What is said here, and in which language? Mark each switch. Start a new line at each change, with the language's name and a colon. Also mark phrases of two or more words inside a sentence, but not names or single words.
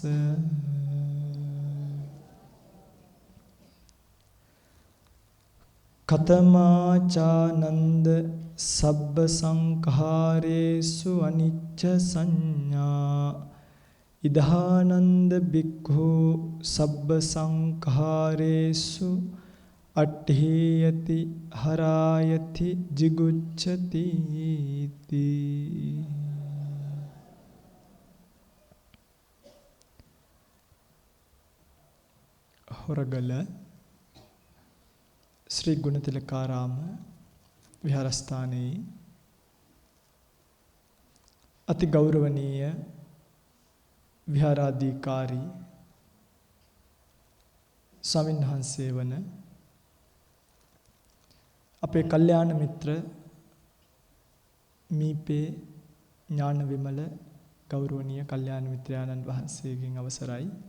Pali: කතමාචානන්ද සබ්බ සංඛාරේසු අනිච්ච සංඥා ඉදානන්ද බික්ඛෝ සබ්බ සංඛාරේසු අට්ඨේයති හරායති jigucchati තී හොරගල
Sinhala: ශ්‍රී ගුණතිලකාරාම විහාරස්ථානයේ අති ගෞරවනීය විහාරාධිකාරී ස්වාමීන් වහන්සේ වන අපේ කල්යාණ මිත්‍ර මීපේ ඥාන විමල ගෞරවනීය කල්යාණ මිත්‍රයාණන් වහන්සේගෙන් අවසරයි